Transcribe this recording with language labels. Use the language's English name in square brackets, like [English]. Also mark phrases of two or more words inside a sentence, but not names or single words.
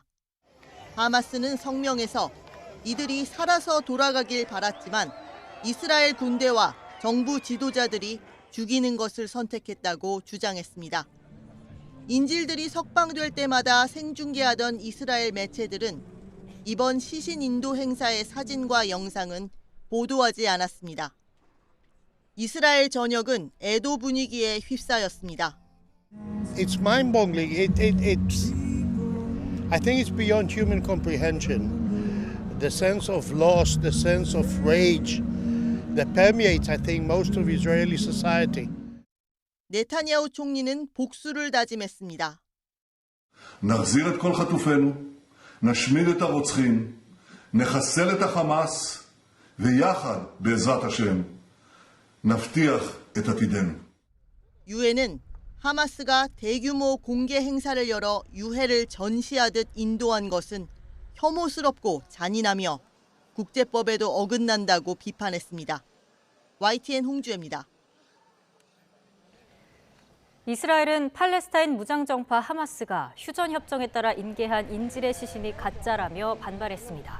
[Korean] 하마스는 성명에서 이들이 살아서 돌아가길 바랐지만 이스라엘 군대와 정부 지도자들이 죽이는 것을 선택했다고 주장했습니다. 인질들이 석방될 때마다 생중계하던 이스라엘 매체들은 이번 시신 인도 행사의 사진과 영상은 보도하지 않았습니다. 이스라엘 전역은 애도 분위기에 휩싸였습니다. [English] It's mind-boggling. I think it's beyond human comprehension. The sense of loss, the sense of rage that permeates, I think, most of Israeli society. [Korean] 네타냐후 총리는 복수를 다짐했습니다. [Hebrew] נחזיר את כל חטופינו, נשמיד את הרוצחים, נחסל את החמאס, ויחד, בעזרת השם, נבטיח את עתידנו. [Korean] 유엔은 하마스가 대규모 공개 행사를 열어 유해를 전시하듯 인도한 것은 혐오스럽고 잔인하며 국제법에도 어긋난다고 비판했습니다. YTN 홍주혜입니다. 이스라엘은 팔레스타인 무장정파 하마스가 휴전협정에 따라 인계한 인질의 시신이 가짜라며 반발했습니다.